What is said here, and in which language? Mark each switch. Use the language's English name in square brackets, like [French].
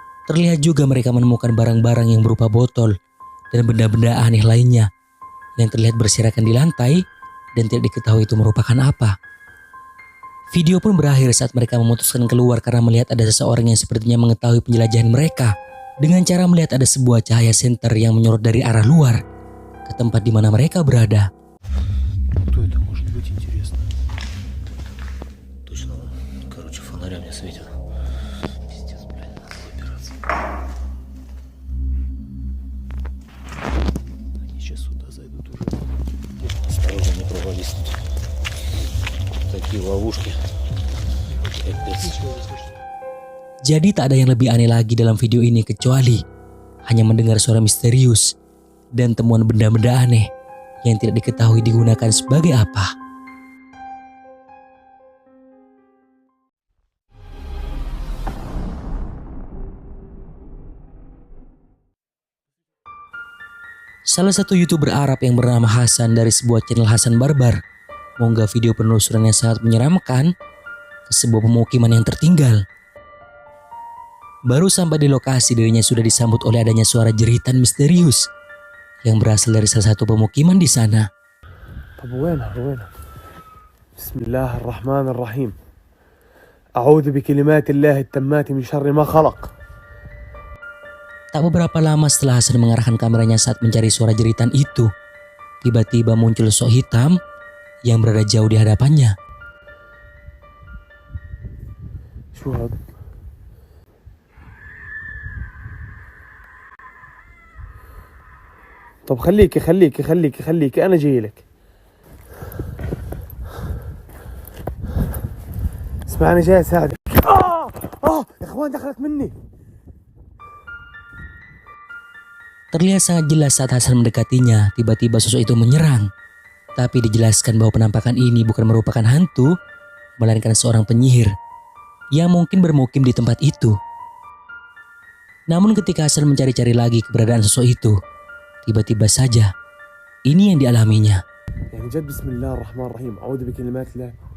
[Indonesian] Terlihat juga mereka menemukan barang-barang yang berupa botol dan benda-benda aneh lainnya yang terlihat berserakan di lantai dan tidak diketahui itu merupakan apa. Video pun berakhir saat mereka memutuskan keluar karena melihat ada seseorang yang sepertinya mengetahui penjelajahan mereka dengan cara melihat ada sebuah cahaya senter yang menyorot dari arah luar ke tempat di mana mereka berada. [Russian] Кто это может быть, интересно? Точно, короче, фонарями светит. Пиздец, блядь, надо выбираться. Они сейчас сюда зайдут уже. Осторожно, не провались тут. Такие ловушки. Капец. [Indonesian] Jadi tak ada yang lebih aneh lagi dalam video ini kecuali hanya mendengar suara misterius dan temuan benda-benda aneh yang tidak diketahui digunakan sebagai apa. Salah satu YouTuber Arab yang bernama Hasan dari sebuah channel Hasan Barbar mengunggah video penelusuran yang sangat menyeramkan ke sebuah pemukiman yang tertinggal. Baru sampai di lokasi dirinya sudah disambut oleh adanya suara jeritan misterius yang berasal dari salah satu pemukiman di sana. [Arabic] طب وينها بسم الله الرحمن الرحيم أعوذ بكلمات الله التامات من شر ما خلق. [Indonesian] Tak beberapa lama setelah Hasan mengarahkan kameranya saat mencari suara jeritan itu, tiba-tiba muncul sosok hitam yang berada jauh di hadapannya. [Arabic] شو هذا؟ طب خليكي أنا جاي لك. اسمع أنا جاي أساعدك. يا إخوان دخلت مني. [Indonesian] Terlihat sangat jelas saat Hasan mendekatinya, tiba-tiba sosok itu menyerang. Tapi dijelaskan bahwa penampakan ini bukan merupakan hantu, melainkan seorang penyihir yang mungkin bermukim di tempat itu. Namun ketika Hasan mencari-cari lagi keberadaan sosok itu, tiba-tiba saja ini yang dialaminya. [Arabic] يعني جد بسم الله الرحمن الرحيم أعوذ بكلمات الله.